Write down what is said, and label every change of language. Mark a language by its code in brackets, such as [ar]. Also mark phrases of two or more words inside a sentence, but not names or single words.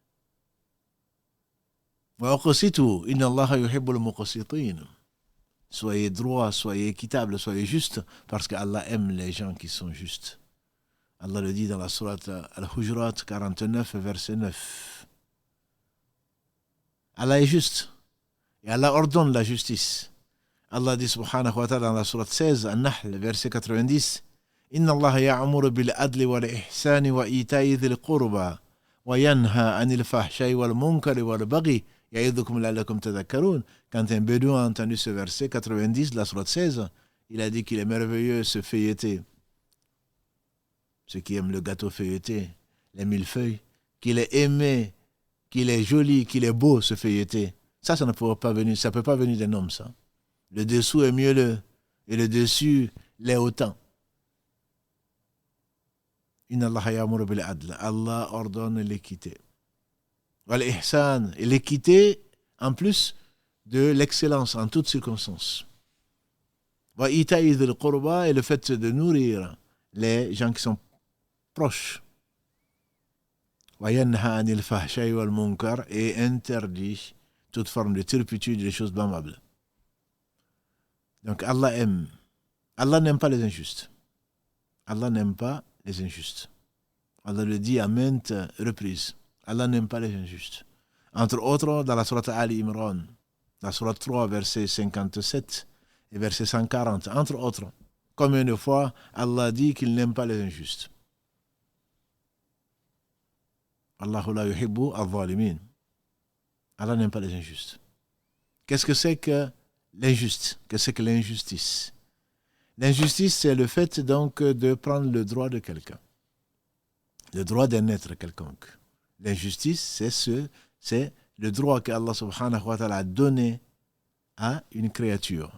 [fr] Soyez droit, soyez équitable, soyez juste, parce qu'Allah aime les gens qui sont justes. Allah le dit dans la sourate Al-Hujurat 49, verset 9. Allah est juste. Et Allah ordonne la justice. Allah dit [ar] سبحانه وتعالى [fr] dans la sourate 16, An-Nahl, verset 90, [ar] إن الله يأمر بالعدل والإحسان وإيتاء ذي القربى وينهى عن الفحشاء والمنكر والبغي يعظكم لعلكم تذكرون. [fr] Quand un bédouin a entendu ce verset 90 de la sourate 16, il a dit qu'il est merveilleux ce feuilleté. Ceux qui aiment le gâteau feuilleté, les millefeuilles, qu'il est aimé, qu'il est joli, qu'il est beau ce feuilleté. Ça ne peut pas venir, ça peut pas venir d'un homme, ça. Le dessous est mielleux et le dessus l'est autant. [ar] إن الله يأمر بالعدل. [fr] Allah ordonne l'équité. [ar] والإحسان, [fr] et l'équité en plus de l'excellence en toutes circonstances. [ar] وإيتاء ذي القربى, [fr] et le fait de nourrir les gens qui sont proches. [ar] وينهى عن الفحشاء والمنكر, [fr] et interdit toute forme de turpitude et des choses blâmables. Donc Allah aime. Allah n'aime pas les injustes. Allah n'aime pas les injustes. Allah le dit à maintes reprises. Allah n'aime pas les injustes. Entre autres, dans la sourate Ali Imran, la sourate 3, verset 57 et verset 140, entre autres, combien de fois Allah dit qu'il n'aime pas les injustes. [ar] الله لا يحب الظالمين. [fr] Allah n'aime pas les injustes. Qu'est-ce que c'est que l'injuste? Qu'est-ce que l'injustice? L'injustice, c'est le fait donc de prendre le droit de quelqu'un. Le droit d'un être quelconque. L'injustice, c'est le droit qu'Allah [ar] سبحانه وتعالى [fr] a donné à une créature.